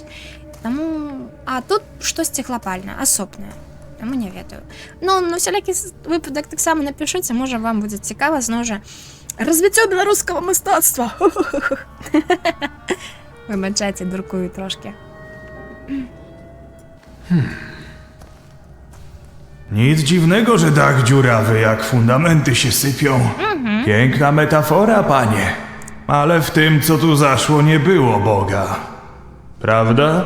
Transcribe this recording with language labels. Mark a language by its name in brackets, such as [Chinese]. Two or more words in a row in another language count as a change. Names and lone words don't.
[Belarusian] Таму... А тут штосьці глобальна, асобнае. Таму не ведаю. Ну, на всялякі выпадак таксама напішыце, можа вам будзе цікава, зноў жа, развіццё беларускага мастацтва. Выбачайце, дуркую трошки. [Polish] Nic dziwnego, że dach dziurawy, jak fundamenty się sypią. Piękna metafora, panie. Ale w tym, co tu zaszło, nie było Boga. Prawda?